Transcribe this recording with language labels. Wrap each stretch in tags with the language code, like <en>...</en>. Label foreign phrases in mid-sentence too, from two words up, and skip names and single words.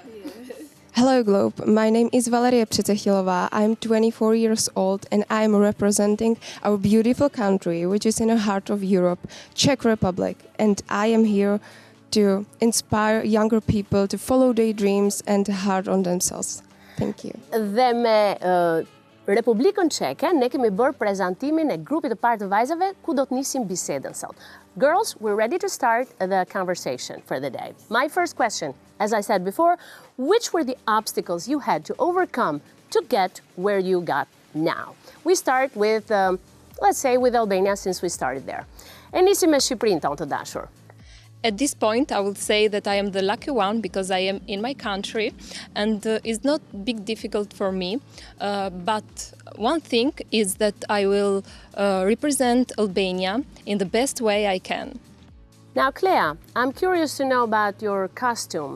<en>Hello Globe, my name is Valeria Přetechilova. I'm 24 years old and I'm representing our beautiful country, which is in the heart of Europe, Czech Republic. And I am here to inspire younger people to follow their dreams and to hard on themselves. Thank you.</en> <sq>Dhe me Republikën Çeke, ne kemi bërë prezantimin e grupit të parë të vajzave ku do të nisim bisedën sot.</sq> <en>Girls, we're ready to start the conversation for the day. My first question, as I said before, which were the obstacles you had to overcome to get where you got now? We start with, let's say, with Albania since we started there.</en> <sq>E nisim me Shqipërinë tonë të dashur.</sq> <en>At this point, I would say that I am the lucky one because I am in my country and it's not big difficult for me. But one thing is that I will represent Albania in the best way I can. Now, Clea, I'm curious to know about your costume.</en>